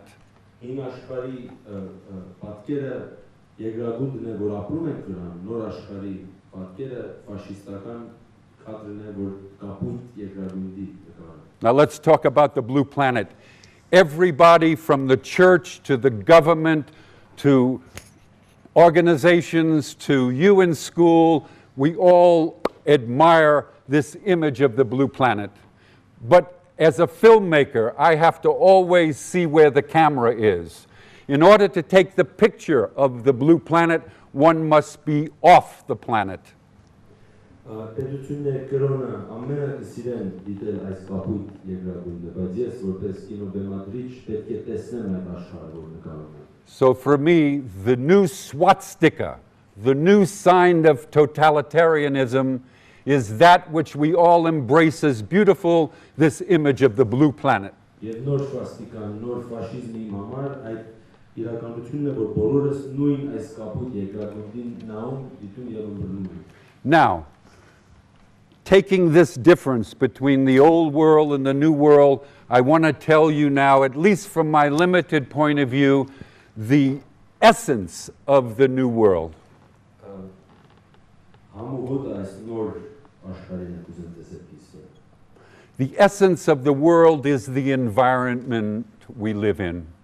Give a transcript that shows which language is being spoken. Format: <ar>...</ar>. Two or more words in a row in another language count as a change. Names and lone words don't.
<hy>Հին աշխարհի պատկերը երկրագունդն է, որ ապրում ենք վրան, նոր աշխարհի պատկերը ֆաշիստական կադրն է, որ կապույտ երկրագունդի նկարը։</hy> <en>Now let's talk about the blue planet. Everybody from the church to the government to organizations to you in school, we all admire this image of the blue planet. But as a filmmaker, I have to always see where the camera is. In order to take the picture of the blue planet, one must be off the planet.</en> <hy>Պետությունները կրոնը ամենը կսիրեն դիտել այս կապույտ երկրագունդը, բայց ես որպես կինոբեմադրիչ պետք է տեսնեմ այդ աշխարհը, որ նկարում եմ։</hy> <en>So for me, the new swastika, the new sign of totalitarianism, is that which we all embrace as beautiful, this image of the blue planet.</en> <hy>Եվ նոր ֆաստիկան, նոր ֆաշիզմի համար այդ իրականությունն է, որ բոլորս նույն այս կապույտ երկրագնդին նայում, դիտում եւ ըմբռնում ենք։</hy> <en>Now, taking this difference between the old world and the new world, I want to tell you now, at least from my limited point of view, the essence of the new world. The essence of the world is the environment we live in.</en>